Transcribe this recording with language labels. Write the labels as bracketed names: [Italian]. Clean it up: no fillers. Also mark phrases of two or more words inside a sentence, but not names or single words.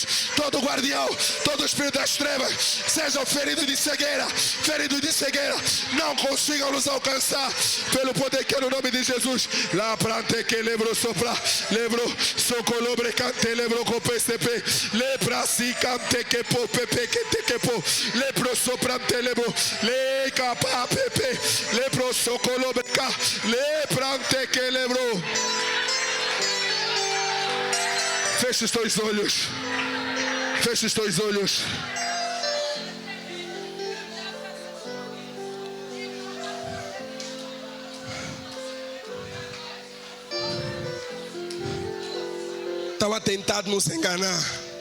[Portuguese] Todo guardião, todo espírito das trevas, sejam feridos de cegueira, não consigam nos alcançar pelo poder que é no nome de Jesus. Lá prante que lembro sopra, lembro socolobre cante lembro copestepe, lepra si cante que po pepe que te que po, lepro sopra te lembro, le capa pepe, lepro socolobre ca, leprante que lembro. Feche os teus olhos. Feche os teus olhos. Estava tentado nos enganar.